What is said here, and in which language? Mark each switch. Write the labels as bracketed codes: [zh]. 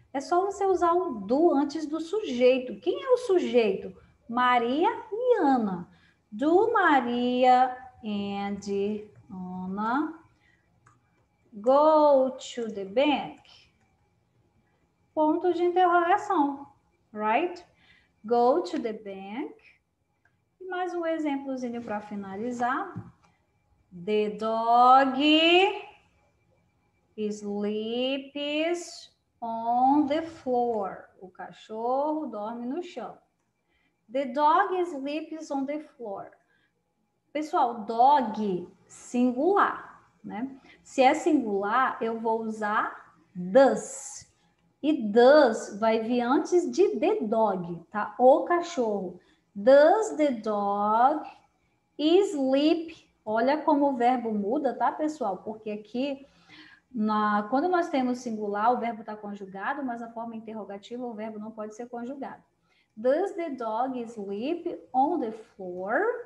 [pt] É só você usar o do antes do sujeito. Quem é o sujeito? Maria e Ana. [en] Do Maria and Anna go to the bank? [pt] Ponto de interrogação. [en] Right? Go to the bank. [pt] E mais um exemplozinho para finalizar. [en] The dog sleeps on the floor. [pt] O cachorro dorme no chão. [en] The dog sleeps on the floor. [pt] Pessoal, dog singular, né? Se é singular, eu vou usar does. E does vai vir antes de the dog, tá? O cachorro. [en] Does the dog sleep? [pt] Olha como o verbo muda, tá, pessoal? Porque aqui, quando nós temos singular, o verbo está conjugado, mas a forma interrogativa, o verbo não pode ser conjugado. [en] Does the dog sleep on the floor?